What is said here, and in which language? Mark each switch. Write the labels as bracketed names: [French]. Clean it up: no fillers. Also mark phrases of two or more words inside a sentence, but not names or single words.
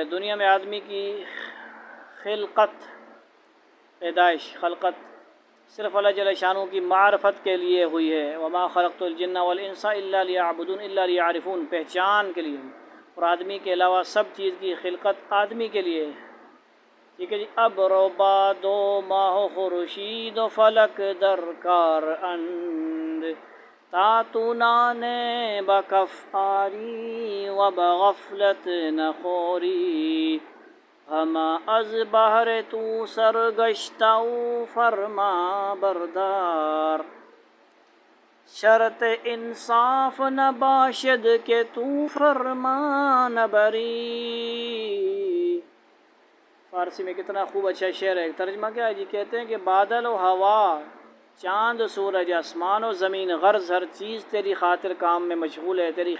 [Urdu] دنیا میں آدمی کی خلقت صرف اللہ [Arabic] جل شانہ [Urdu] کی معرفت کے لیے ہوئی ہے۔ [Arabic] وما خلقت الجن والانس الا لیعبدون الا لیعرفون، [Urdu] پہچان کے لیے، اور آدمی کے علاوہ سب چیز کی خلقت آدمی کے لیے ہے۔ ٹھیک ہے جی۔ [Persian] اب باد و ماہ و خورشید و فلک درکار اند، تا تو نانے بکف آری و بغفلت نخوری، ہما از بہر تو سرگشتہ و فرما بردار، شرط انصاف نہ باشد کہ تو فرما نہ بری۔ [Urdu] فارسی میں کتنا خوب اچھا شعر ہے۔ ترجمہ کیا ہے جی؟ کہتے ہیں کہ بادل و ہوا، چاند سورج، آسمان و زمین، غرض ہر چیز تیری خاطر کام میں مشغول ہے، تیری